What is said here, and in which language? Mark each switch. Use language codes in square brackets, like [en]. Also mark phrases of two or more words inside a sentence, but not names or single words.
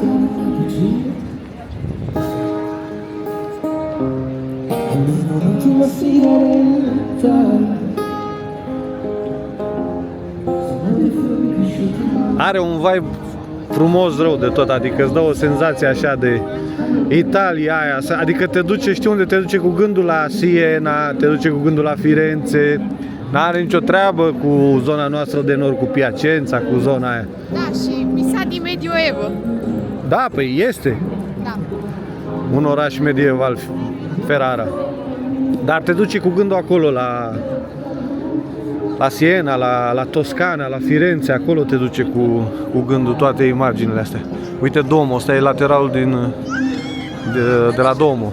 [ro] Are un vibe frumos rău de tot, adică îți dă o senzație așa de Italia aia, adică te duce, știi unde te duce cu gândul la Siena, te duce cu gândul la Firenze, n-are nicio treabă cu zona noastră de nord, cu Piacenza, cu zona aia. Da, și [it] mi sa di medioevo. [ro] Da, păi este. Da. Un oraș medieval, Ferrara. Dar te duce cu gândul acolo la Siena, la Toscana, la Firenze, acolo te duce cu gândul toate imaginile astea. Uite Duomo, ăsta e lateralul de la Duomo.